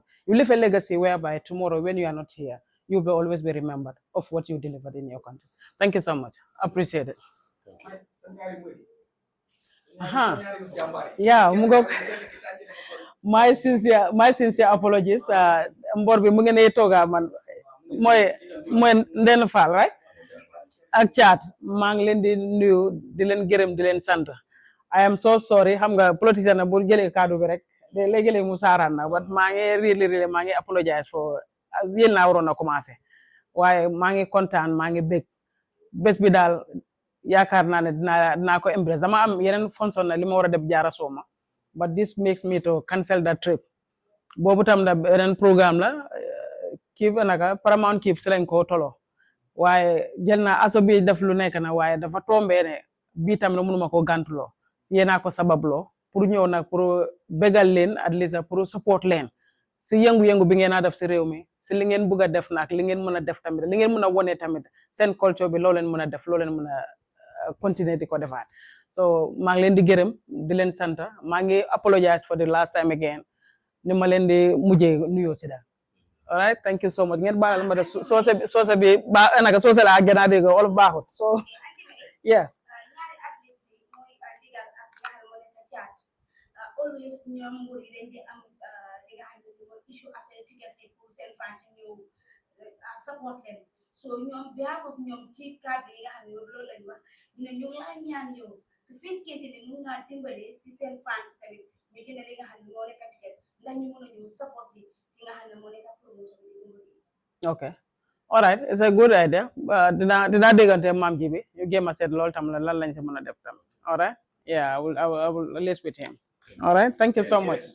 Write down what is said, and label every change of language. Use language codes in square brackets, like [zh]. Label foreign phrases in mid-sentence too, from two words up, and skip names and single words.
[en] You leave a legacy whereby tomorrow when you are not here, you'll be always be remembered of what you delivered in your country. Thank you so much. Appreciate it. Yeah, my sincere apologies. [wo] Mbor bi mu ngi ne toga man moy Ndéné Fall, right? Ak Thiat maa ngi leen di nuyu di leen gërëm di leen sant. [en] I am so sorry, [wo] xam nga politicien na bu jëlee kaddu bi rek de léegi-léegi mu saaraan na, but maa ngi really maa ngi [en] apologize for [wo] yéen naa waroon a commencé waaye maa ngi kontaan maa ngi bég bés bi daal yaakaar naa ne dinaa ko embrace. Dama am yeneen fonction na li ma war a def jaara sooma, [en] but this makes me to cancel that trip. [wo] Boobu tam da beneen programme la kii naka Paramount kii si lañ ko tolo waaye jël naa aso bi def lu nekk na waaye dafa tombé ne bii tam na mënuma ko gàntuloo yéenaa ko sababloo pour ñëw nag pour bégal leen [en] at least [fr] pour support [wo] leen si yëngu-yëngu bi ngeen a def si réew mi si li ngeen bëgg a def nag li ngeen mën a def tamit li ngeen mën a wone tamit seen culture bi loo leen mën a def loo leen mën a continuer di ko defaat. So maa ngi leen di gërëm di leen sant maa ngi [en] apologize for the last time again [wo] ni ma leen di mujjee nuyoo si daal. [en] All right, thank you so much. [wo] Ngeen baalal ma def soose bi ba naka soose la gën a dégg wala baaxut. [en] So yes. [wo] Always ñoom mbir yi dañ di am li nga xam ne mooy issue affaire tickets yi pour seen fans yi ñëw support leen so ñoom [en] behalf of [wo] ñoom ci cadre yi nga xam ne loolu lañ wax ñu ne ñu ngi lay ñaan yow su fekkente ne mun ngaa dimbale si seen fans tamit ñu jënd li nga xam ne moo nekk ticket ndax ñu mën a ñëw support yi ki nga xam ne moo nekk promotion bi. [en] Okay, all right, it's a good idea. [wo] Dinaa déggante maam ji bi ñu jéem a seet loolu tam lan lañ si mën a def tam. [en] All right, yeah, I will list with him. All right, thank you so much.